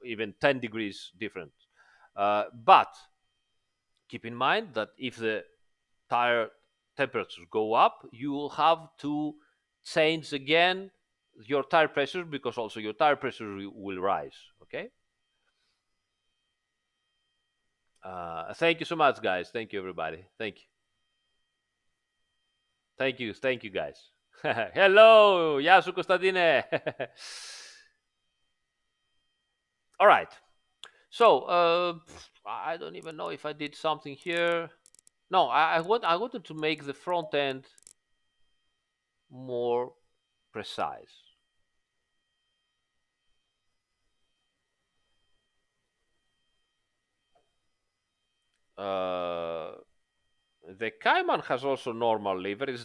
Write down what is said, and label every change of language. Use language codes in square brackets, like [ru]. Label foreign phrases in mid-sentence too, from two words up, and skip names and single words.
[en] So even 10 degrees different. But keep in mind that if the tire temperatures go up, you will have to change again your tire pressure, because also your tire pressure will rise. Okay. Thank you so much, guys. Thank you, everybody. Thank you. Thank you, guys. Hello, [el] γεια σου Κωνσταντίνε. [en] All right. So I don't even know if I did something here. No, I wanted to make the front end more precise. The Cayman has also normal liveries.